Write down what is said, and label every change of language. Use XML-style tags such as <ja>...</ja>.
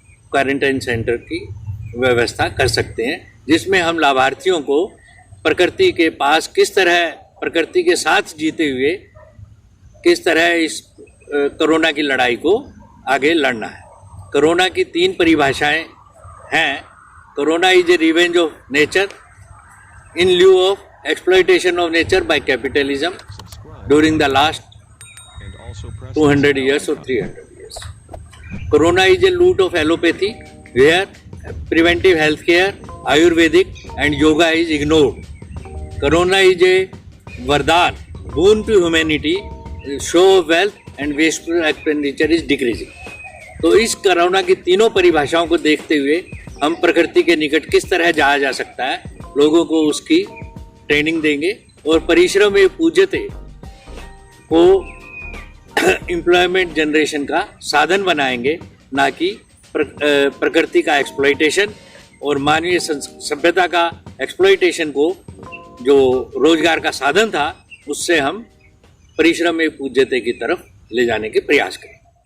<hi>Quarantine centre की व्यवस्था कर सकते हैं, जिसमें हम लाभार्थियों को प्रकृति के पास किस तरह, प्रकृति के साथ जीते हुए किस तरह इस कोरोना की लड़ाई को आगे लड़ना है। कोरोना की 3 परिभाषाएं हैं।</hi> <en>Corona is a revenge of nature in lieu of exploitation of nature by capitalism during the last 200 years or 300 years. Corona is a loot of allopathy where preventive health care, Ayurvedic and yoga is ignored. Corona is a vardhan, boon to humanity, show of wealth and wasteful expenditure is decreasing.</en> <hi>तो इस corona की तीनों परिभाषाओं को देखते हुए हम प्रकृति के निकट किस तरह जाया जा सकता है, लोगों को उसकी ट्रेनिंग देंगे और परिश्रम में पूज्यते को एम्प्लॉयमेंट जनरेशन का साधन बनाएंगे, ना कि प्रकृति का एक्सप्लॉइटेशन और मानवीय सभ्यता का एक्सप्लॉइटेशन को जो रोजगार का साधन था उससे हम परिश्रम में पूज्यते की तरफ ले जाने के प्रयास करें।</hi>